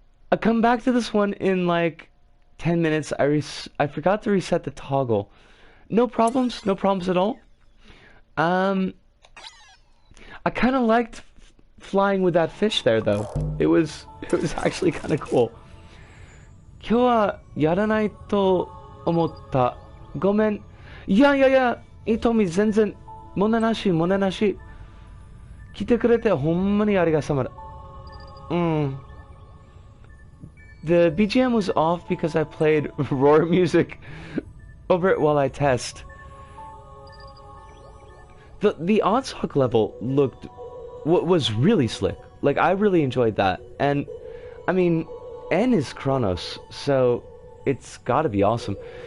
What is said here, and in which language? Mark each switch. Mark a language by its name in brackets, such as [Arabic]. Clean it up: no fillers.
[English] I'll come back to this one in like 10 minutes. I forgot to reset the toggle. No problems at all. I kind of liked flying with that fish there, though. It was actually kind of cool. [Japanese] 今日はやらないと思った。ごめん。いやいやいや、いとみ全然問題なし。来てくれてほんまにありがとうだ。 [English] The BGM was off because I played roar music over it while I test. The Oddsock level was really slick. Like, I really enjoyed that. And, I mean, N is Kronos, so it's gotta be awesome.